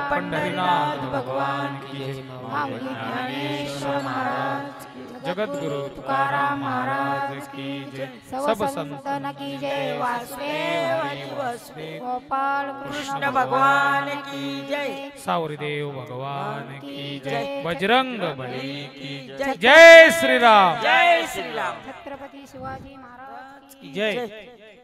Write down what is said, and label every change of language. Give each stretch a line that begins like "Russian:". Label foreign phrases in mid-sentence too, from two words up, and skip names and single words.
Hindi: पंढरीनाथ भगवान की जय माऊली ज्ञानेश्वर महाराज की जय. जगद्गुरु तुकाराम महाराज की जय सब संतन की जय. वासुदेव हरी वासुदेव गोपाल कृष्ण भगवान की जय. सावरीदेव भगवान की जय बजरंग बली की जय. जय श्री राम. जय श्री राम. छत्रपती शिवाजी महाराज की जय.